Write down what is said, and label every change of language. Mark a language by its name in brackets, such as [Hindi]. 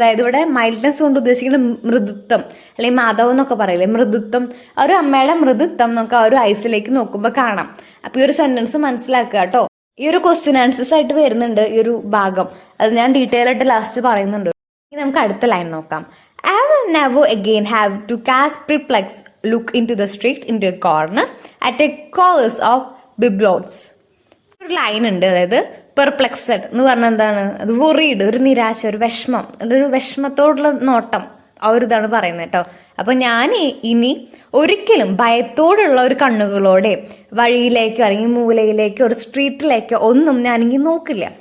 [Malayalam] അതായത് ഇവിടെ മൈൽഡ്നെസ് കൊണ്ട് ഉദ്ദേശിക്കുന്നത് മൃദുത്വം, അല്ലെങ്കിൽ മാധവം എന്നൊക്കെ പറയില്ലേ, മൃദുത്വം. ഒരു അമ്മയുടെ മൃദുത്വം നമുക്ക് ആ ഒരു ഐസിലേക്ക് നോക്കുമ്പോൾ കാണാം. അപ്പൊ ഈ ഒരു സെന്റൻസ് മനസ്സിലാക്കുക കേട്ടോ. ഈ ഒരു ക്വസ്റ്റ്യൻ ആൻസേഴ്സ് ആയിട്ട് വരുന്നുണ്ട് ഈ ഒരു ഭാഗം, അത് ഞാൻ ഡീറ്റെയിൽ ആയിട്ട് ലാസ്റ്റ് പറയുന്നുണ്ട്. ഇനി നമുക്ക് അടുത്ത ലൈൻ നോക്കാം. [English] I will never again have to cast perplexed look into the street, into a corner, at a chorus of biblots. [Malayalam] ഒരു ലൈൻ ഉണ്ട്, അതായത് പെർപ്ലെക്സഡ് എന്ന് പറഞ്ഞാൽ എന്താണ്? അത് worried, ഒരു നിരാശ, ഒരു വിഷമം, ഒരു വിഷമത്തോടുള്ള നോട്ടം, ആ ഒരു ഇതാണ് പറയുന്നത് കേട്ടോ. അപ്പൊ ഞാൻ ഇനി ഒരിക്കലും ഭയത്തോടുള്ള ഒരു കണ്ണുകളോടെ വഴിയിലേക്കോ അല്ലെങ്കിൽ മൂലയിലേക്കോ ഒരു സ്ട്രീറ്റിലേക്കോ ഒന്നും ഞാനിങ്ങനെ നോക്കില്ല.